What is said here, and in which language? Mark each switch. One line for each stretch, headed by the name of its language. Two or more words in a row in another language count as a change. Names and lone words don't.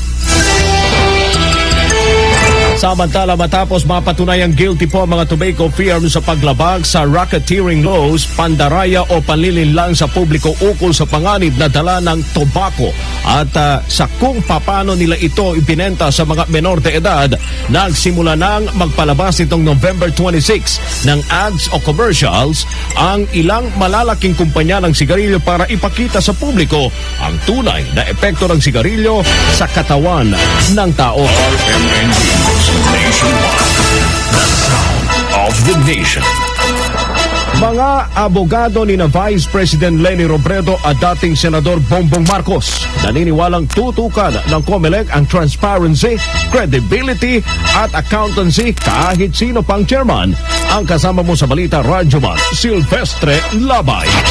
Filipino: Samantala, matapos mapatunayang guilty po ang mga
English: tobacco firms
Filipino: sa paglabag sa
English: racketeering laws,
Filipino: pandaraya o panlilinlang sa publiko ukol sa panganib na dala ng tobacco at sa kung paano nila ito ibinenta sa mga menor de edad, nagsimula nang magpalabas itong November 26 ng ads o commercials ang ilang malalaking kumpanya ng sigarilyo para ipakita sa publiko ang tunay na epekto ng sigarilyo sa katawan ng tao.
English: Nationwide, the sound of the nation.
Filipino: Mga abogado ni na Vice President Leni Robredo at dating Senador Bongbong Marcos naniniwalang tutukan ng COMELEC ang
English: transparency, credibility
Filipino: at accountancy kahit sino pang chairman. Ang kasama mo sa balita, Radyoman Silvestre Labay.